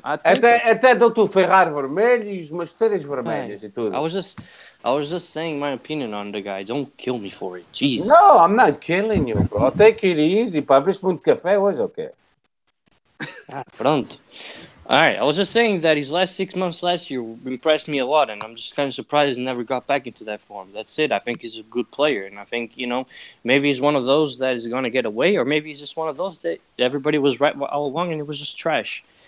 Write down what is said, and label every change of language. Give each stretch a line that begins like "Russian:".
Portuguese: Até dou-te o Ferrari vermelho e as masteiras vermelhas e tudo.
English: I was just saying my opinion on the guy. Don't kill me for it. Jeez. No, I'm not killing you, bro. Take it easy.
Portuguese: Pá, viste muito café hoje ou quê? Pronto.
English: All right, I was just saying that his last 6 months last year impressed me a lot, and I'm just kind of surprised he never got back into that form. That's it. I think he's a good player, and I think maybe he's one of those that is going to get away, or maybe he's just one of those that everybody was right all along, and it was just trash.